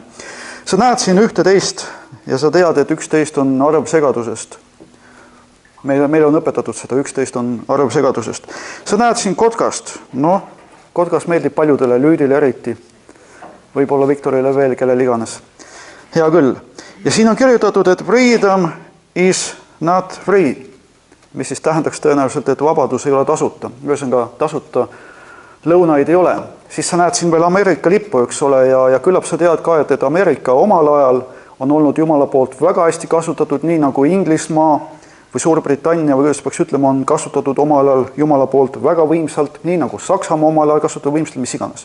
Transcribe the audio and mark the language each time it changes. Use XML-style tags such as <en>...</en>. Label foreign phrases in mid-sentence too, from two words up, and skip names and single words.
<et>Sa näed siin 11 ja sa tead, et 11 on arv segadusest. Meil on õpetatud seda, 11 on arv segadusest. Sa näed siin kotkast. No, kotkas meeldib paljudele, Lüüdile eriti. Võib-olla Viktorile veel, kellel iganes. Hea küll. Ja siin on kirjutatud, et</et> <en>freedom is not free.</en> <et>Mis siis tähendaks tõenäoliselt, et vabadus ei ole tasuta. Ühesõnaga, tasuta lõunaid ei ole. Siis sa näed siin veel Ameerika lippu, eks ole, ja küllap sa tead ka, et Ameerika omal ajal on olnud Jumala poolt väga hästi kasutatud, nii nagu Inglismaa või Suurbritannia või kuidas peaks ütlema, on kasutatud omal ajal Jumala poolt väga võimsalt, nii nagu Saksamaa omal ajal kasutatud võimsalt, mis iganes.</et>